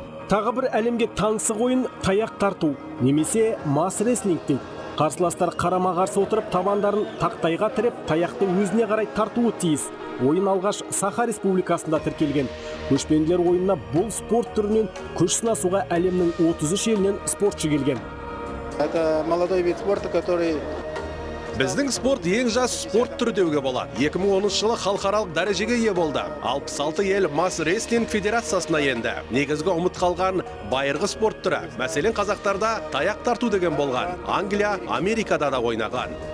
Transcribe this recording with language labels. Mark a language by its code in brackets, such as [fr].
[kk] Тағы бір әлемге таңсық ойын таяқ тарту, немесе мас рестлинг дейді. Қарсыластар қарама-қарсы отырып, табандарын тақтайға тіреп, таяқты өзіне қарай тартуы тиіс. Ойын алғаш Саха Республикасында тіркелген. Көшпенділер ойынына бұл спорт түрінен күш сынасуға әлемнің 33 елінен спортшы келген. [ru] Это молодой вид спорта, который... [kk] Біздің спорт ең жас спорт түрі деуге болады. 2010 жылы халықаралық дәрежеге ие болды. 66 ел мас рестлинг федерациясына енді. Негізгі ұмыт қалған байырғы спорт түрі. Мәселен, қазақтарда таяқ тарту деген болған. Англия, Америкада да ойнаған.